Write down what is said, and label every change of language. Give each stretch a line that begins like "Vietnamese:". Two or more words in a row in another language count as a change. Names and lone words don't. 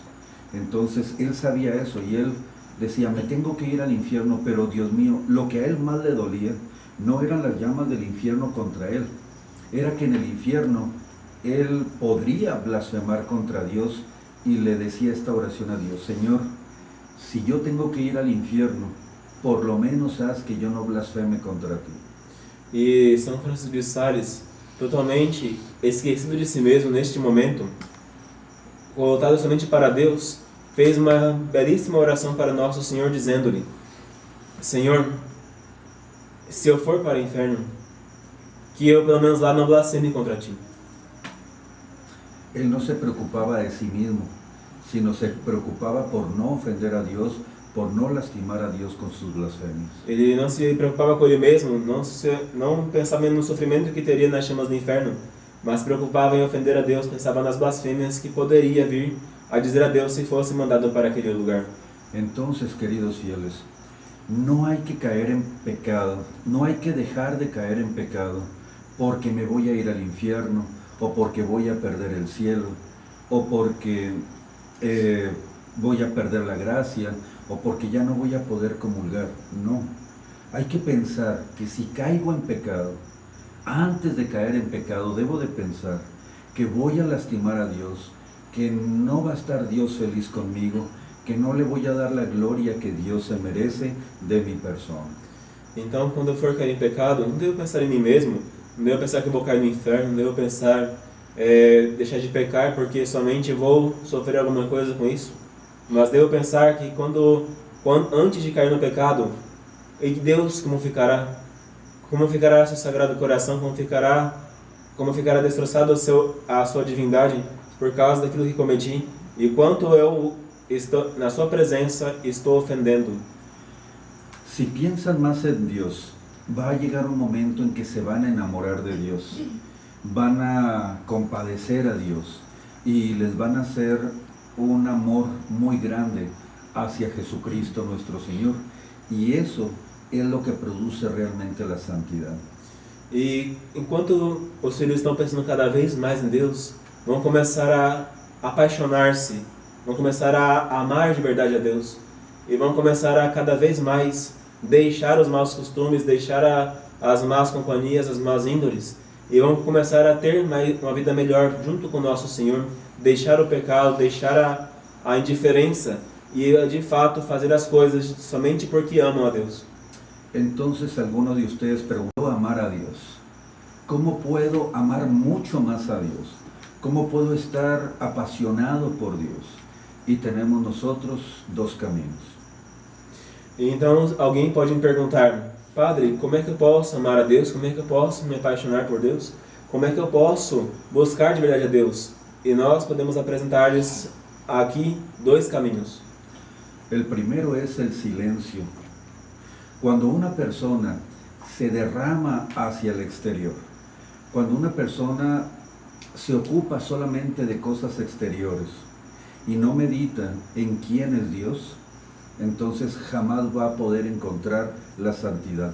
Spanish: Entonces él sabía eso y él decía, me tengo que ir al infierno, pero Dios mío, lo que a él más le dolía no eran las llamas del infierno contra él, era que en el infierno él podría blasfemar contra Dios y le decía esta oración a Dios, Señor, si yo tengo que ir al infierno, por lo menos haz que yo no blasfeme contra ti.
Portuguese: E São Francisco de Sales, totalmente esquecido de si mesmo neste momento, voltado somente para Deus, fez uma belíssima oração para Nosso Senhor, dizendo-lhe, Senhor, se eu for para o inferno, que eu pelo menos lá não blasfeme contra ti.
Spanish: él no se preocupaba de sí mismo, sino se preocupaba por no ofender a Dios, por no lastimar a Dios con sus blasfemias.
Portuguese: Ele não se preocupava com ele mesmo, não pensava no sofrimento que teria nas chamas do inferno, mas preocupava em ofender a Deus, pensava nas blasfêmias que poderia vir a dizer a Deus si fosse mandado para aquele lugar.
Spanish: Entonces, queridos fieles, no hay que caer en pecado, no hay que dejar de caer en pecado porque me voy a ir al infierno, o porque voy a perder el cielo, o porque voy a perder la gracia, o porque ya no voy a poder comulgar. No, hay que pensar que si caigo en pecado, antes de caer en pecado debo de pensar que voy a lastimar a Dios, que no va a estar Dios feliz conmigo, que no le voy a dar la gloria que Dios se merece de mi persona.
Portuguese: Então, quando eu for cair em pecado, não devo pensar em mim mesmo, não devo pensar que eu vou cair no inferno, não devo pensar deixar de pecar porque somente vou sofrer alguma coisa com isso, mas devo pensar que antes de cair no pecado, e Deus como ficará seu sagrado coração, como ficará destroçado a sua divindade por causa daquilo que cometi, e quanto eu estou na sua presença estou ofendendo.
Spanish: Si piensan más en Dios, va a llegar un momento en que se van a enamorar de Dios, van a compadecer a Dios y les van a hacer un amor muy grande hacia Jesucristo nuestro Señor, y eso es lo que produce realmente la santidad.
Portuguese: E enquanto os filhos estão pensando cada vez mais em Deus, vão começar a apaixonar-se, vão começar a amar de verdade a Deus, e vão começar a cada vez mais deixar os maus costumes, deixar as más companhias, as más índoles, e vão começar a ter uma vida melhor junto com o nosso Senhor, deixar o pecado, deixar a indiferença e de fato fazer as coisas somente porque amam a Deus.
Spanish: Entonces algunos de ustedes preguntó amar a Dios. ¿Cómo puedo amar mucho más a Dios? ¿Cómo puedo estar apasionado por Dios? Y tenemos nosotros dos caminos.
Portuguese: Então alguém pode me perguntar: Padre, como é que eu posso amar a Deus? Como é que eu posso me apaixonar por Deus? Como é que eu posso buscar de verdade a Deus? E nós podemos apresentar-lhes aqui dois caminhos.
Spanish: El primero es el silencio. Cuando una persona se derrama hacia el exterior, cuando una persona se ocupa solamente de cosas exteriores y no medita en quién es Dios, entonces jamás va a poder encontrar la santidad.